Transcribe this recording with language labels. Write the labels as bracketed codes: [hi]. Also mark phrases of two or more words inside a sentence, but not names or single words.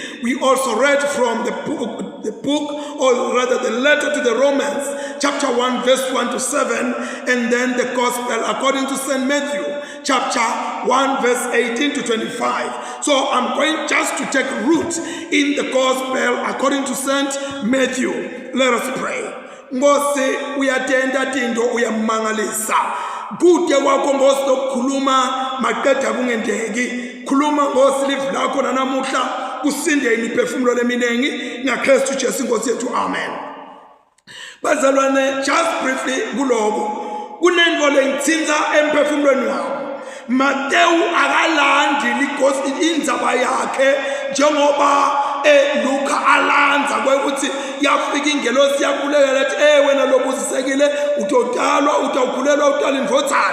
[en] We also read from the book, or rather the letter to the Romans, chapter 1 verse 1 to 7, and then the gospel according to St. Matthew, chapter 1 verse 18 to 25. So I'm going just to take root in the gospel according to St. Matthew. Let us pray. [ss] Ngose uyatenda tinto uyamangalisa. Kude wakho Nkosi lokukhuluma maqeda kungendeki. Khuluma Nkosi live lakho nanamuhla kusinde imiphefumulo leminengi ngaKristu Jesu Nkosi yethu. Amen. Bazalwane, [en] just briefly [ss] kuloko kunento lengithinta emphefumulweni wami. Mateyu akalandi indzaba yakhe njengoba Luka alanza kwekuthi yafika ingelosi yakulekelela ethi wena lobuzisekile utodalwa utawukhulelwa utala indvodzana.